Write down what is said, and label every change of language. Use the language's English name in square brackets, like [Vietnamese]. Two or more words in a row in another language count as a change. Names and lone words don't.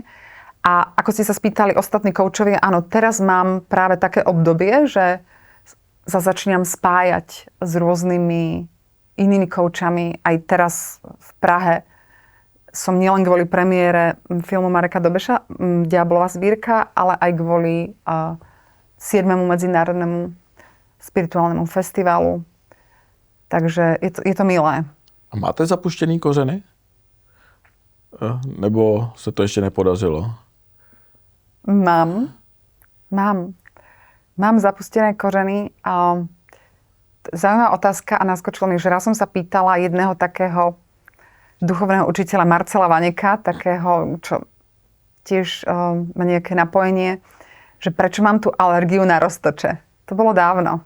[Slovak] A ako ste sa spýtali ostatní koučovia, áno, teraz mám práve také obdobie, že sa začínam spájať s rôznymi inými koučami. Aj teraz v Prahe som nielen kvôli premiére filmu Mareka Dobeša, Diablová zbierka, ale aj kvôli 7. medzinárodnému spirituálnemu festivalu. Takže je to milé. [Czech] A máte zapuštěný kořeny? Nebo se to ještě nepodařilo? [Slovak] Mám zapustené kořeny. Zaujímavá otázka a naskočilo mi, že raz som sa pýtala jedného takého duchovného učiteľa Marcela Vaneka, takého, čo tiež má nejaké napojenie, že prečo mám tú alergiu na roztoče. To bolo dávno.